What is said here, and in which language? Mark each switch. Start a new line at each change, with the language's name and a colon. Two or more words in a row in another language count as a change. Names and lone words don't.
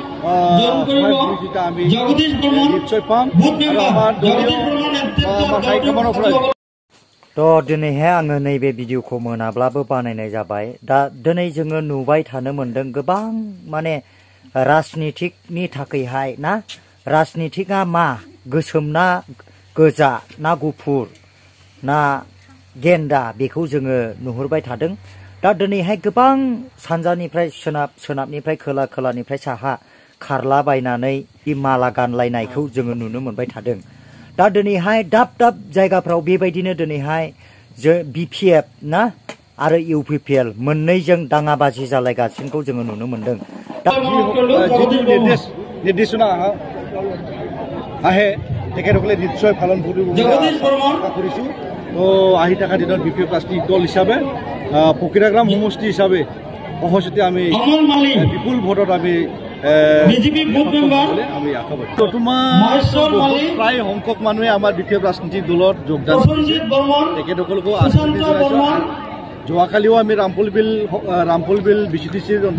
Assamese: আমি নিশ্চয় পাম আমার দলীয় আমার হাইকমান্ডৰ
Bodo: तो दिनैहाय आङो नैबे भिडिअखौ मोनाब्लाबो बानायनाय जाबाय दा दिनै जोङो नुबाय थानो मोनदों गोबां माने राजनितिकनि थाखायहाय ना राजनितिकआ मा गोसोम ना गोजा ना गुफुर ना गेन्दा बेखौ जोङो नुहुरबाय थादों दा दिनैहाय गोबां सानजानिफ्राय सोनाब सोनाबनिफ्राय खोला खोलानिफ्राय साहा खारलाबायनानै माला गानलायनायखौ जोङो नुनो मोनबाय थादों दा दिनैहाय दाब दाब जायगाफ्राव बेबायदिनो दिनैहाय बिपिएफ ना आरो इउपिपिएल मोननैजों दाङाबाजि जालायगासिनोखौ जोङो नुनो मोनदों
Assamese: निर्देशना আহে তেখেতসকলে নিশ্চয় পালন কৰিব আশা কৰিছো তো আহি থকা দিনত বিপিএফ ৰাজনৈতিক দল হিচাপে ফকিৰাগ্ৰাম সমষ্টি হিচাপে সহজতে আমি বিপুল ভোটত আমি আমি আশাবাদী প্ৰায় সংখ্যক মানুহে আমাৰ বিপিএফ ৰাজনৈতিক দলত যোগদান তেখেতসকলকো আশীৰ্বাদ জনাইছো যোৱাকালিও আমি ৰামপুল বিল বিচিটিচিৰ